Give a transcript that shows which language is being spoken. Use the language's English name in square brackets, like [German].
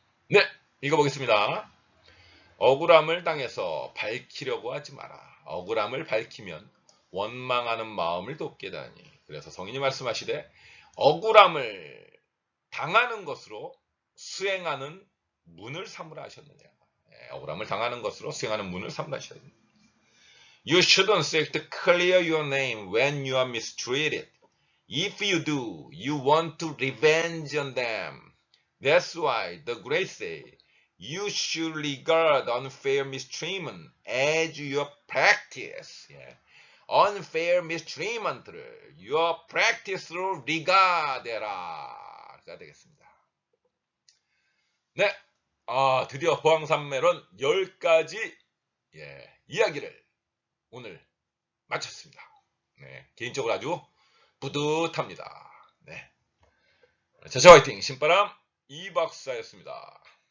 [Korean] 네, 읽어보겠습니다. 억울함을 당해서 밝히려고 하지 마라. 억울함을 밝히면 원망하는 마음을 돕게 다니. 그래서 성인이 말씀하시되 억울함을 당하는 것으로 수행하는 문을 삼으라 하셨느냐. 억울함을 당하는 것으로 수행하는 문을 삼으라 하셨느냐. [English] You shouldn't seek to clear your name when you are mistreated. If you do, you want to revenge on them. That's why the great say, you should regard unfair mistreatment as your practice. [Korean] 예. [English] unfair mistreatment를 your practice로 regard해라가 되겠습니다. [Korean] 네, 드디어 보항산매론 10가지 이야기를 오늘 마쳤습니다. 네, 개인적으로 아주 뿌듯합니다. 네, 자체 화이팅 신바람 이박사였습니다.